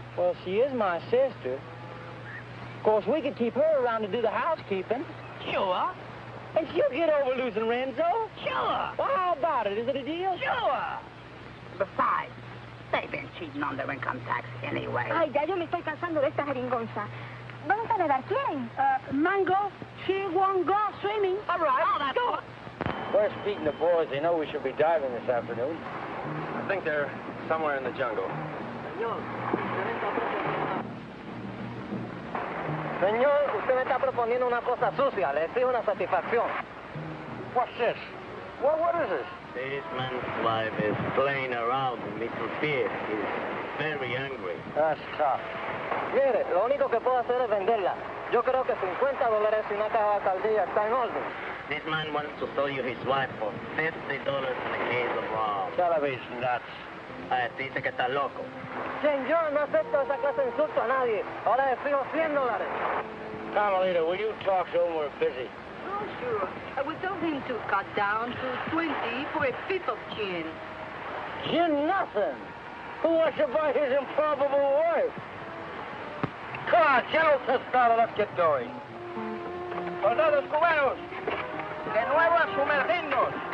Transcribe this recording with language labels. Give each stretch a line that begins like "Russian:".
English: Well, she is my sister. Of course, we could keep her around to do the housekeeping. Sure. And she'll get over losing Renzo. Sure. Well, how about it? Is it a deal? Sure. Besides, they've been cheating on their income tax anyway.
Spanish: Ay, ya yo me estoy cansando de esta jeringonza. ¿Vamos a nadar? ¿Quién?
English: Mango, she won't go swimming. All right. Oh, that's go. Where's Pete and the boys? They know we should be diving this afternoon. I think they're somewhere in the jungle.
Spanish: Señor, usted me está proponiendo una cosa sucia. Le exijo una satisfacción.
English: What's this? What is this? This man's wife is playing around with Mr. Pierce. He's very angry. That's tough.
Spanish: Mire, lo único que puedo hacer es venderla. Yo creo que $50 y una caja de alcaldía está en orden.
English: This man wants to sell you his wife for $50 and a case of rum. Television nuts.
Spanish: Dice que está loco. Señor, no acepto esa clase de insulto a nadie. Ahora le exijo $100.
English: Carmelita, will you talk to him? We're busy. Oh, sure. I would tell him to cut down to 20 for a fifth of gin. Gin nothing. Who wants to buy his improbable wife? Come on, General Tostado, let's get going.
Spanish: Soldados cubanos, de nuevo a sumergirnos.